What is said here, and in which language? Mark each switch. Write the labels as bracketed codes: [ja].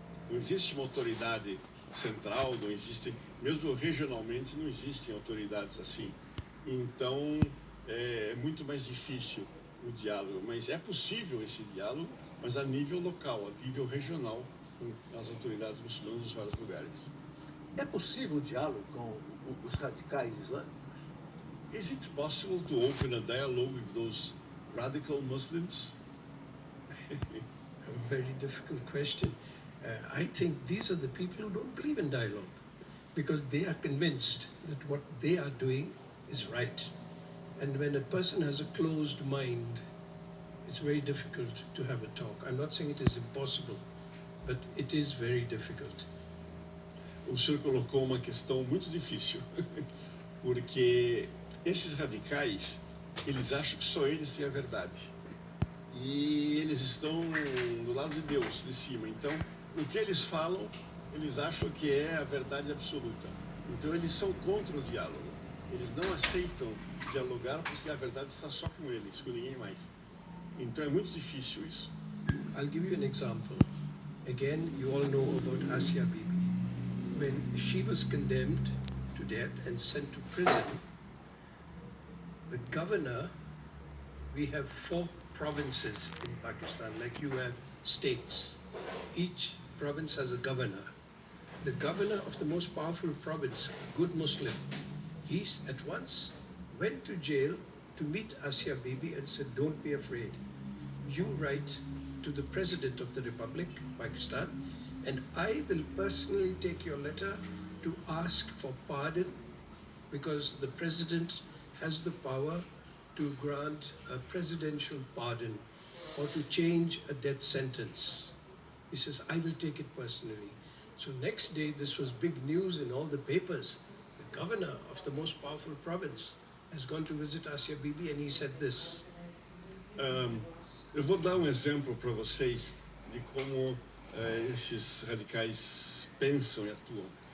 [pt] Não existe uma autoridade central, não existe, mesmo regionalmente, não existem autoridades assim. Então, é muito mais difícil o diálogo, mas é possível esse diálogo, mas a nível local, a nível regional, com as autoridades muçulmanas dos vários lugares. É possível o diálogo com os radicais islâmicos? [en] Is it possible to open a dialogue with those radical Muslims? A very difficult question. I think these are the people who don't believe in dialogue because they are convinced that what they are doing is right. And when a person has a closed mind, it's very difficult to have a talk. I'm not saying it is impossible, but it is very difficult. [pt] O senhor colocou uma questão muito difícil, porque esses radicais, eles acham que só eles têm a verdade. E eles estão do lado de Deus, de cima. Então, o que eles falam, eles acham que é a verdade absoluta. Então, eles são contra o diálogo. Eles não aceitam dialogar porque a verdade está só com eles, com ninguém mais. Então, é muito difícil isso. [en] I'll give you an example. Again, you all know about Asia Bibi. When she was condemned to death and sent to prison, the governor, we have 4 provinces in Pakistan, like you have states. Each province has a governor. The governor of the most powerful province, a good Muslim, he at once went to jail to meet Asia Bibi and said, don't be afraid. You write to the President of the Republic, Pakistan, and I will personally take your letter to ask for pardon because the President has the power to grant a presidential pardon or to change a death sentence. He says, I will take it personally. So next day, this was big news in all the papers. The governor of the most powerful province has gone to visit Asia Bibi and he said this. [pt] Eu vou dar exemplo para vocês de como esses radicais pensam e atuam.